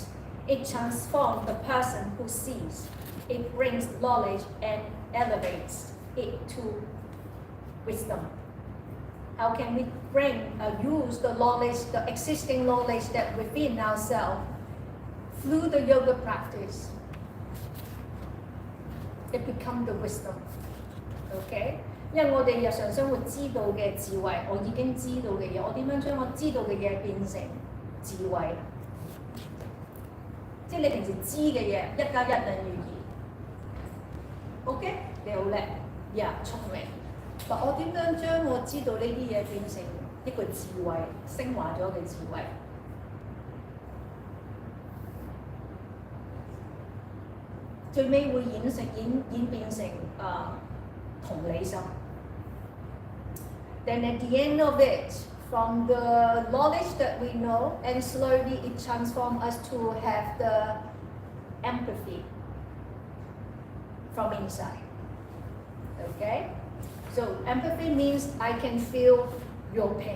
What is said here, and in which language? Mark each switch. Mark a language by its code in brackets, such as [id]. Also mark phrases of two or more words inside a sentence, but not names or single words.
[en] It transforms the person who sees. It brings knowledge and elevates it to wisdom. How can we use the knowledge, the existing knowledge that within ourselves through the yoga practice? It becomes the wisdom. Okay? [yue] 因為我哋日常生活知道嘅智慧，我已經知道嘅嘢，我點樣將我知道嘅嘢變成智慧？即係你平時知嘅嘢，1+1等於2。OK， 你好叻，聰明。但我點樣將我知道呢啲嘢變成一個智慧，升華咗嘅智慧？最尾會演變成同理心。 [en] Then at the end of it, from the knowledge that we know, and slowly it transforms us to have the empathy from inside. Okay? So empathy means I can feel your pain.